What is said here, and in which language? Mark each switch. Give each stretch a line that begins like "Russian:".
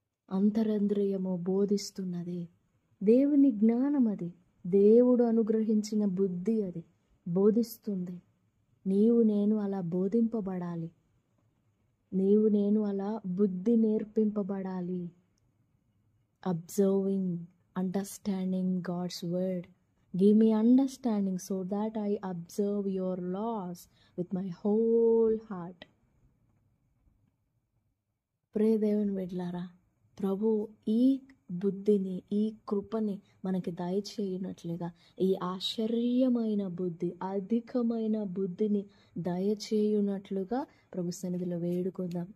Telugu: అంతరంద్రియము బోధిస్తున్నది. దేవుని జ్ఞానం అది, దేవుడు అనుగ్రహించిన బుద్ధి అది బోధిస్తుంది. నీవు నేను అలా బోధింపబడాలి, నీవు నేను అలా బుద్ధి నేర్పింపబడాలి.
English: Observing, understanding God's word. Give me understanding so that I observe your laws with my whole heart.
Telugu: ప్రియ దేవుని బిడ్డలారా, ప్రభు ఈ బుద్ధిని, ఈ కృపని మనకి దయచేయునట్లుగా, ఈ ఆశ్చర్యమైన బుద్ధి, అధికమైన బుద్ధిని దయచేయునట్లుగా ప్రభు సన్నిధిలో వేడుకుందాం.